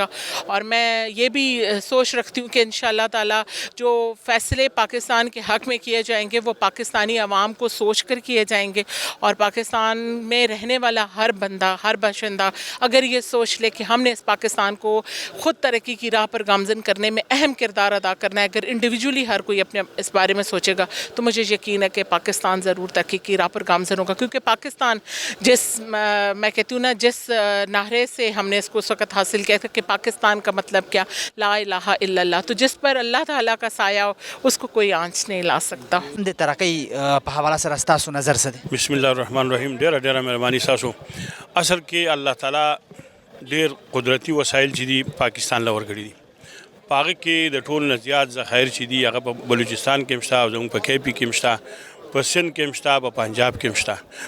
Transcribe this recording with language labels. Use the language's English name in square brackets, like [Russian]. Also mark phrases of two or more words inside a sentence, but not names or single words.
[Urdu] اور میں یہ بھی سوچ رکھتی ہوں کہ [Arabic] انشاءاللہ [Urdu] تعالی جو فیصلے پاکستان کے حق میں کیے جائیں گے وہ پاکستانی عوام کو سوچ کر کیے جائیں گے, اور پاکستان میں رہنے والا ہر بندہ, ہر باشندہ اگر یہ سوچ لے کہ ہم نے اس پاکستان کو خود ترقی کی راہ پر گامزن کرنے میں اہم کردار ادا کرنا ہے, اگر انڈیویجولی ہر کوئی اپنے اس بارے میں سوچے گا تو مجھے یقین ہے کہ پاکستان ضرور ترقی کی راہ پر گامزن ہوگا. کیونکہ پاکستان میں کہتی ہوں نا, جس نعرے سے ہم نے اس کو اس وقت حاصل کیا تھا کہ پاکستان کا مطلب کیا, [Arabic] لا الہ الا اللہ, [Urdu] تو جس پر اللہ تعالیٰ کا سایہ ہو اس کو کوئی آنچ نہیں لا سکتا. [Pashto] ترقی په حواله سره ستاسو نظر څه دی؟ [Arabic] بسم الله الرحمن الرحیم. [Pashto] ډیره مهرباني تاسو. اصل کې الله تعالی ډیر قدرتی وسایل چې دي پاکستان له ورکړي دي, په هغه کې د ټول نه زیات ذخایر چې دي هغه په بلوچستان کې هم شته, او زموږ په کے پي کې هم شته, په سند کې هم شته, په پنجاب کې هم شته.